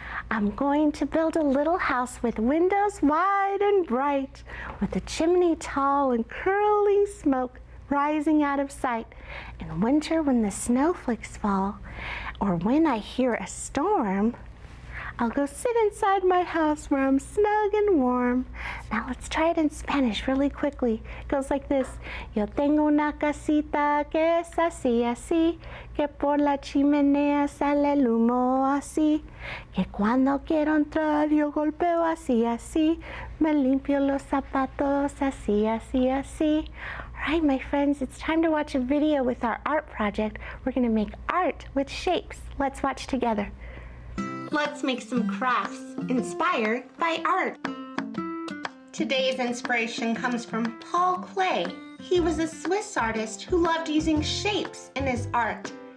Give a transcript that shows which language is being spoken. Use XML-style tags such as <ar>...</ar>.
<en>I'm going to build a little house with windows wide and bright, with a chimney tall and curling smoke rising out of sight. In winter when the snowflakes fall, or when I hear a storm, I'll go sit inside my house where I'm snug and warm. Now let's try it in Spanish really quickly. It goes like this.</en> <es>Yo tengo una casita que es así, así, que por la chimenea sale el humo así, que cuando quiero entrar yo golpeo así, así, me limpio los zapatos así, así, así.</es> <en>All right, my friends, it's time to watch a video with our art project. We're going to make art with shapes. Let's watch together. Let's make some crafts inspired by art. Today's inspiration comes from Paul Klee. He was a Swiss artist who loved using shapes in his art.</en>